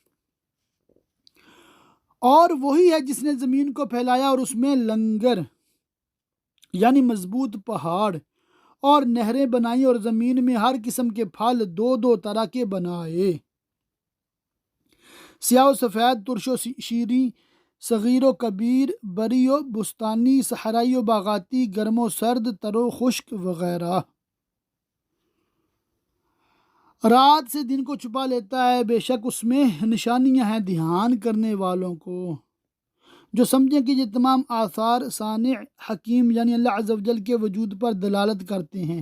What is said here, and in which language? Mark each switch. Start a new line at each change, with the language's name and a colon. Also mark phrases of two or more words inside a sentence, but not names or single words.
Urdu: اور وہی ہے جس نے زمین کو پھیلایا اور اس میں لنگر یعنی مضبوط پہاڑ اور نہریں بنائیں اور زمین میں ہر قسم کے پھل 2 طرح کے بنائے، سیاہ و سفید، ترش و شیریں، صغیر و کبیر، بری و بستانی، صحرائی و باغاتی، گرم و سرد، تر و خشک وغیرہ۔ رات سے دن کو چھپا لیتا ہے، بے شک اس میں نشانیاں ہیں دھیان کرنے والوں کو، جو سمجھیں کہ یہ تمام آثار صانع حکیم یعنی اللہ عز و جل کے وجود پر دلالت کرتے ہیں۔